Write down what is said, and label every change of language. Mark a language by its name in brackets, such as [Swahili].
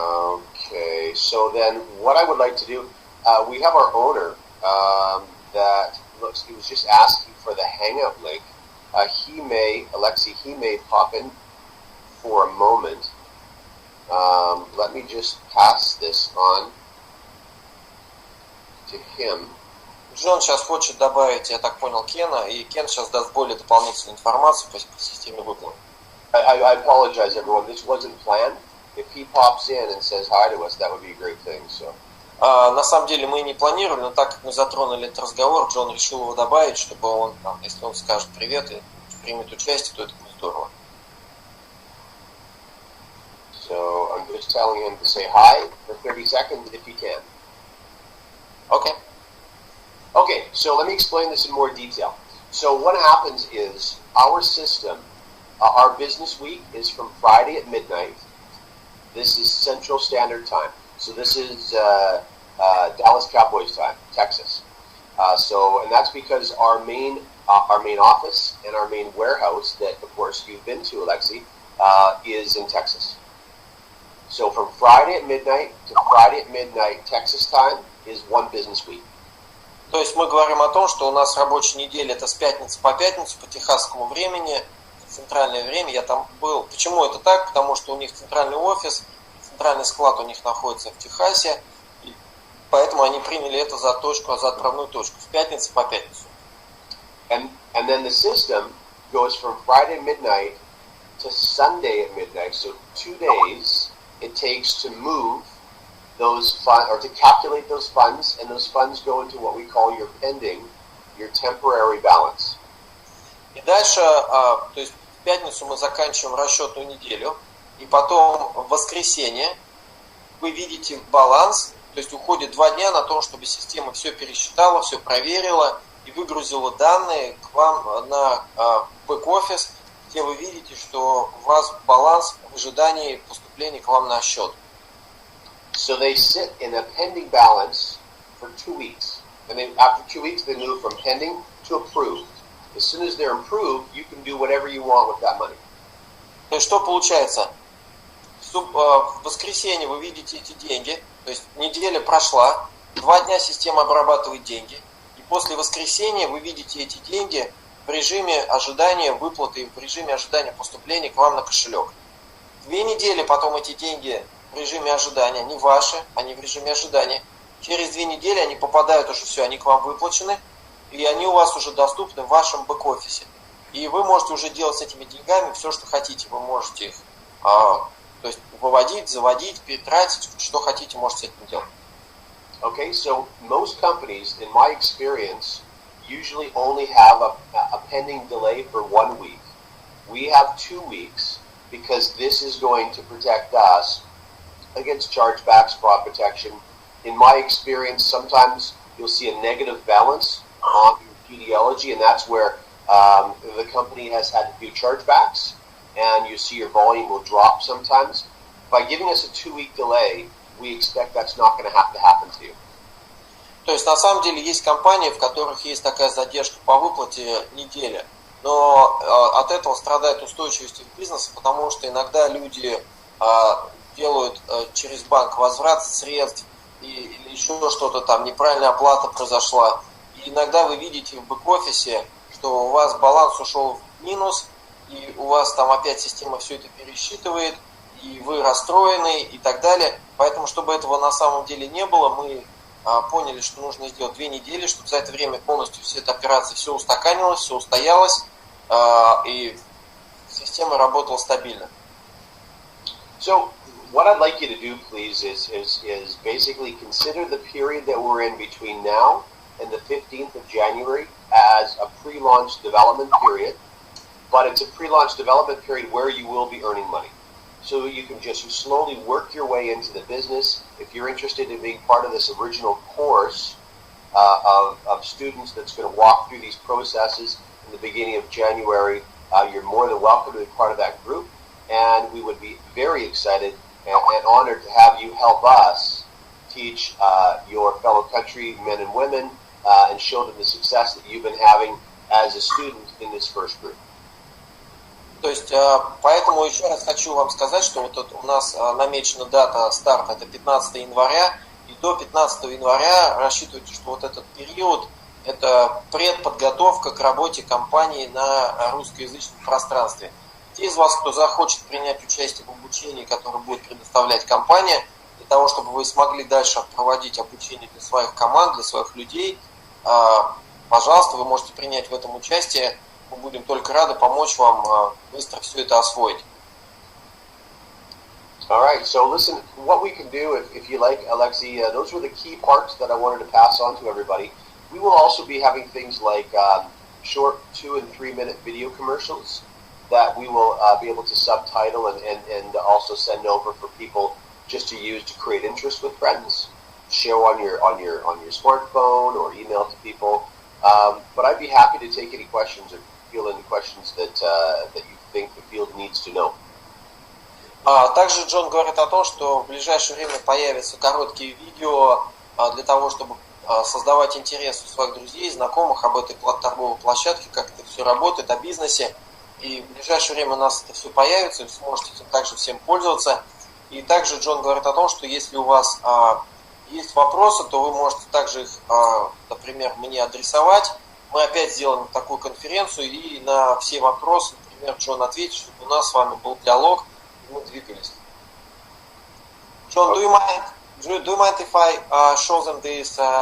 [English] Okay, so then what I would like to do, we have our owner that looks, he was just asking for the Hangout link. Alexei, he may pop in for a moment. Let me just pass this on to him. [Russian] Джон сейчас хочет добавить, я так понял, Кена, и Кен сейчас даст более дополнительную информацию по системе выплат. [English] I apologize, everyone. This wasn't planned. If he pops in and says hi to us, that would be a great thing. So. [Russian] На самом деле мы не планировали, но так как мы затронули этот разговор, Джон решил его добавить, чтобы он, если он скажет привет и примет участие, то это будет здорово. [English] So I'm just telling him to say hi for 30 seconds if he can. Okay. Okay, so let me explain this in more detail. So what happens is our system, our business week is from Friday at midnight. This is Central Standard Time. So this is Dallas Cowboys time, Texas. And that's because our main office and our main warehouse that, of course, you've been to, Alexei, is in Texas. So from Friday at midnight to Friday at midnight Texas time is one business week. [Russian] То есть мы говорим о том, что у нас рабочая неделя это с пятницы по пятницу по техасскому времени, центральное время. Я там был. Почему это так? Потому что у них центральный офис, центральный склад у них находится в Техасе, и поэтому они приняли это за отправную точку с пятницы по пятницу. [English] And then the system goes from Friday midnight to Sunday at midnight. So 2 days it takes to move those funds, or to calculate those funds, and those funds go into what we call your pending, your temporary balance. [Russian] И дальше, то есть в пятницу мы заканчиваем расчетную неделю, и потом в воскресенье вы видите баланс, то есть уходит 2 дня на то, чтобы система все пересчитала, все проверила и выгрузила данные к вам на бэк-офис, где вы видите, что у вас баланс в ожидании поступления к вам на счет. [English] So they sit in a pending balance for 2 weeks. And then after 2 weeks, they move from pending to approved. As soon as they're approved, you can do whatever you want with that money. [Russian] То есть что получается? В воскресенье вы видите эти деньги, то есть неделя прошла, 2 дня система обрабатывает деньги, и после воскресенья вы видите эти деньги в режиме ожидания выплаты, в режиме ожидания поступления к вам на кошелек. 2 недели потом эти деньги в режиме ожидания, они ваши, они в режиме ожидания. Через 2 недели они попадают уже все, они к вам выплачены, и они у вас уже доступны в вашем бэк-офисе. И вы можете уже делать с этими деньгами все, что хотите. Вы можете их то есть выводить, заводить, перетратить, что хотите, можете с этим делать. [English] Okay, so most companies, in my experience, usually only have a pending delay for 1 week. We have 2 weeks because this is going to protect us against chargebacks, fraud protection. In my experience, sometimes you'll see a negative balance on your genealogy, and that's where the company has had to do chargebacks, and you see your volume will drop sometimes. By giving us a 2-week delay, we expect that's not going to have to happen to you. [Russian] То есть на самом деле есть компании, в которых есть такая задержка по выплате недели, но от этого страдает устойчивость их бизнеса, потому что иногда люди делают через банк возврат средств или еще что-то там, неправильная оплата произошла. И иногда вы видите в бэк-офисе, что у вас баланс ушел в минус, и у вас там опять система все это пересчитывает, и вы расстроены и так далее. Поэтому, чтобы этого на самом деле не было, мы поняли, что нужно сделать 2 недели, чтобы за это время полностью все эта операция все устаканилось, все устоялось, и система работала стабильно. [English] So, what I'd like you to do, please, is basically consider the period that we're in between now and the 15th of January as a pre-launch development period, but it's a pre-launch development period where you will be earning money. So you can just slowly work your way into the business. If you're interested in being part of this original course of students that's going to walk through these processes in the beginning of January, you're more than welcome to be part of that group. And we would be very excited and honored to have you help us teach your fellow countrymen and women and show them the success that you've been having as a student in this first group. [Russian] То есть, поэтому еще раз хочу вам сказать, что вот у нас намечена дата старта, это 15 января, и до 15 января рассчитывайте, что вот этот период – это предподготовка к работе компании на русскоязычном пространстве. Те из вас, кто захочет принять участие в обучении, которое будет предоставлять компания, для того, чтобы вы смогли дальше проводить обучение для своих команд, для своих людей, пожалуйста, вы можете принять в этом участие. Мы будем только рады помочь вам быстро все это освоить. [English] All right, so listen, what we can do, if you like, Alexei, those were the key parts that I wanted to pass on to everybody. We will also be having things like short 2- and 3-minute video commercials that we will be able to subtitle and also send over for people just to use to create interest with friends, show on your smartphone or email to people. But I'd be happy to take any questions or field any questions that you think the field needs to know. [Russian] Также Джон говорит о том, что в ближайшее время появятся короткие видео для того, чтобы создавать интерес у своих друзей, знакомых об этой торговой площадке, как это все работает, о бизнесе. И в ближайшее время у нас это все появится, и вы сможете этим также всем пользоваться. И также Джон говорит о том, что если у вас есть вопросы, то вы можете также их, например, мне адресовать. Мы опять сделаем такую конференцию, и на все вопросы, например, Джон ответит, чтобы у нас с вами был диалог, и мы двигались. [English] Джон, do you mind if I show them this